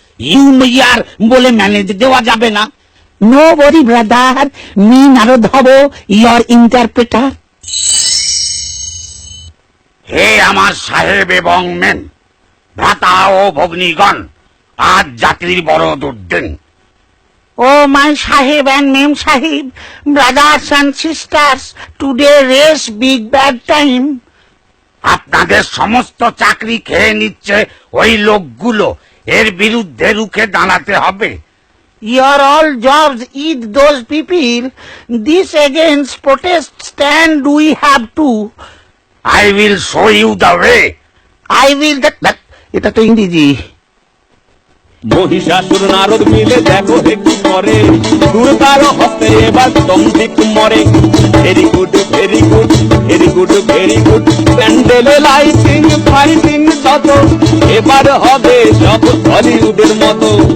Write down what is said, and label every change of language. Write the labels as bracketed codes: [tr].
[bn] You ইয়ার বলে manage দেওয়া যাবে না। নো বরি ব্রাদার, মি নারদ হব ইয়র ইন্টারপ্রেটার। হে আমার সাহেব এবং মেন, ভ্রাতা ও ভগ্নীগণ, আজ জাতির বড় দুর্দিন। [en] Oh, my Sahib and Mem Sahib, brothers and sisters, today race big bad time. [bn] আপনাদের সমস্ত চাকরি খেয়ে নিচ্ছে ওই লোকগুলো, এর বিরুদ্ধে রুখে দাঁড়াতে হবে। [en] Your all jobs eat those people. This against protest stand we have to. I will show you the way. I will that [bn] এটা তো ইংরেজি। মহিষাসুর নারদ মিলে দেখো একটু করে, দুর্গার হস্তে এবার দম্ভিক মরে। [en] very good very good [bn] very good very good, প্যান্ডেলে লাইটিং ফাইটিং যত, এবার হবে সব হলিউডের মতো।